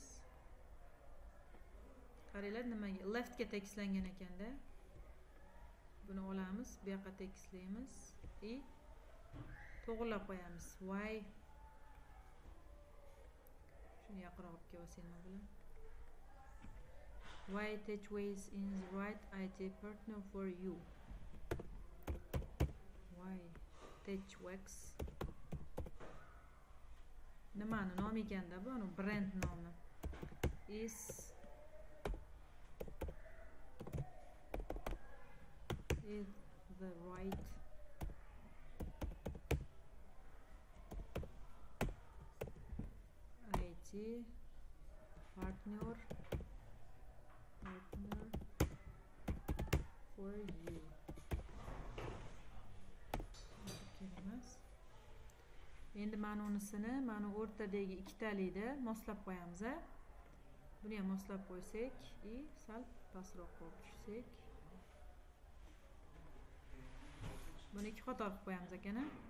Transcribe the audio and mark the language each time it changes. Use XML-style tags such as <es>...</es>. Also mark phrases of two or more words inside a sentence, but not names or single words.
<uz>Qaranglar, nimaga leftga tekislangan ekanda. Buni olamiz, bu yoqqa tekislaymiz va to'g'rilab qo'yamiz. Y shuni yaqinroq olib kelsa nima bo'ladi?</uz> <en>Y Techways in the right IT partner for you.</en> <uz>Y Techways nimani nomi ekanda bu? Uni brend nomi.</uz> <en>Is the right IT partner for you.</en> <uz>Endi mana unisini mana o'rtadagi ikkitalikda moslab qo'yamiz, a. Buni ham moslab qo'ysak va sal pastroq qo'yib tushsak. Buni ikki qator qilib qo'yamiz ekan, a.</uz>